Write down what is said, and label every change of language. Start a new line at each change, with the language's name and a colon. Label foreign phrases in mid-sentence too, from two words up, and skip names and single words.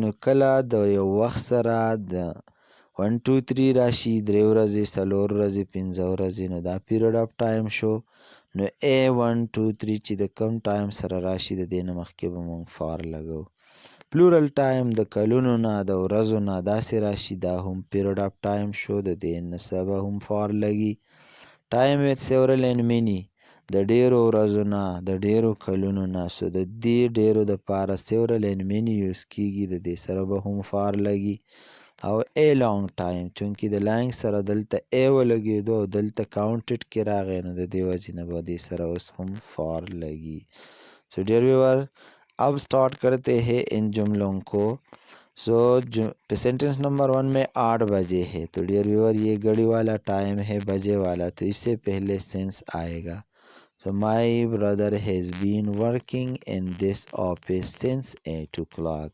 Pashto: نو کله د یو وخت سره د 1 2 3 راشي، 3 ورځې، 4 ورځې، 5 ورځې، نو دا
English: period of time
Pashto: شو۔ نو A1 2 3 چې د کم ټایم سره راشي د دې نه مخکې به مونږ فار لګو۔
English: plural time
Pashto: د کلونو نه، د ورځو نه داسې راشي، دا هم
English: period of time
Pashto: شو، د دې نه سبا هم فار لګي۔
English: time with several and many,
Pashto: د ډیرو ورځو نه، د ډیرو کلونو نه، سو د دې ډیرو د پاره
English: several and many
Pashto: یوز کیږي، د دې سره به هم فار لګي۔ او
English: a long time
Pashto: چونکې د لانگ سره دلته اے ولګېدو او دلته کاؤنټډ کې راغی، نو د دې وجې نه به دې سره اوس هم فار لگی۔
English: so dear viewer,
Urdu: اب سٹارٹ کرتے ہیں ان جملوں کو۔ سو
English: sentence number
Urdu: 1 میں 8 بجے ہے، تو
English: dear viewer
Urdu: یہ گھڑی والا ٹائم ہے، بجے والا، تو اس سے پہلے سینس آئے گا۔
English: so my brother has been working in this office since 8 o'clock.